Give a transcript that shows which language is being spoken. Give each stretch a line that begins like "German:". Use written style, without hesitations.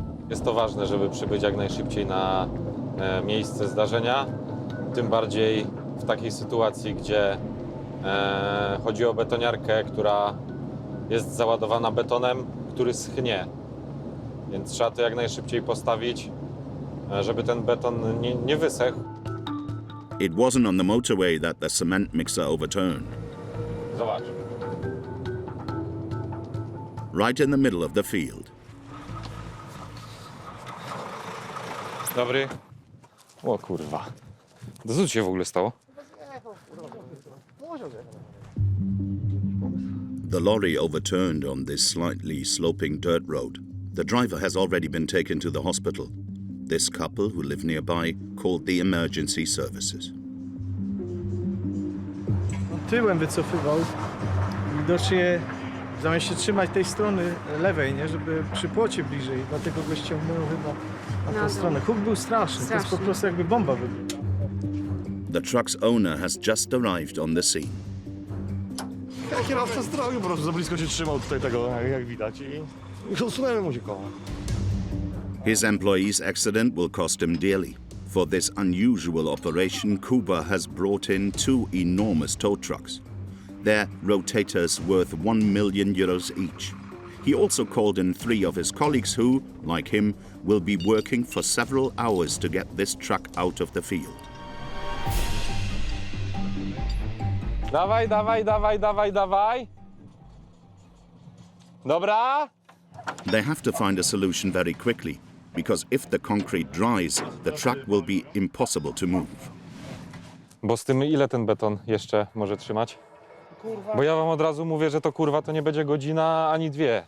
Polish: Jest to ważne, żeby przybyć jak najszybciej na miejsce zdarzenia. Tym bardziej w takiej sytuacji, gdzie chodzi o betoniarkę, która jest załadowana betonem, który schnie. Więc trzeba to jak najszybciej postawić, żeby ten beton nie wysechł.
English: It wasn't on the motorway that the cement mixer overturned.
Polish: Zobacz.
English: Right in the middle of the field.
Polish: Dobry. O kurwa. Co tu się w ogóle stało?
English: The lorry overturned on this slightly sloping dirt road. The driver has already been taken to the hospital. This couple, who live nearby, called the emergency services.
Polish: Tyłem wycofywał. Widocznie zamiast się trzymać tej strony lewej, nie, żeby przy płocie bliżej, dlatego go ściągnęło chyba na tą stronę. Huk był straszny, to jest po prostu jakby bomba wybuchła.
English: The truck's owner has just arrived on the scene.
Polish: Kierowca zdrowiu po prostu za blisko się trzymał tutaj tego, jak widać, i usunęły mu się koła.
English: His employee's accident will cost him dearly. For this unusual operation, Kuba has brought in 2 enormous tow trucks. Their rotators worth 1 million euros each. He also called in 3 of his colleagues who, like him, will be working for several hours to get this truck out of the field.
Polish: Dawaj. Dobra?
English: They have to find a solution very quickly, because if the concrete dries, the truck will be impossible to move.
Polish: Bo z tym ile ten beton jeszcze może trzymać? Bo ja wam od razu mówię, że to kurwa to nie będzie godzina ani 2.